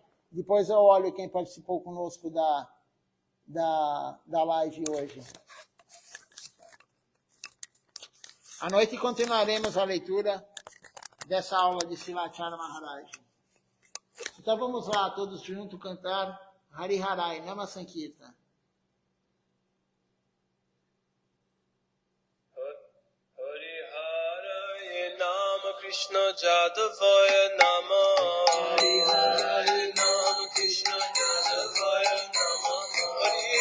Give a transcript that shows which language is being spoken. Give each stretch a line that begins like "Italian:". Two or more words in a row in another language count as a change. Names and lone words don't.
Portuguese: Depois eu olho quem participou conosco da live hoje. À noite continuaremos a leitura dessa aula de Silachara Maharaj. Então vamos lá, todos juntos, cantar Hari Harai, Nama Sankirtan.
Sanskrit: Krishna Jadavaya Nama Hari Hare Nama Krishna Jadavaya Nama Hari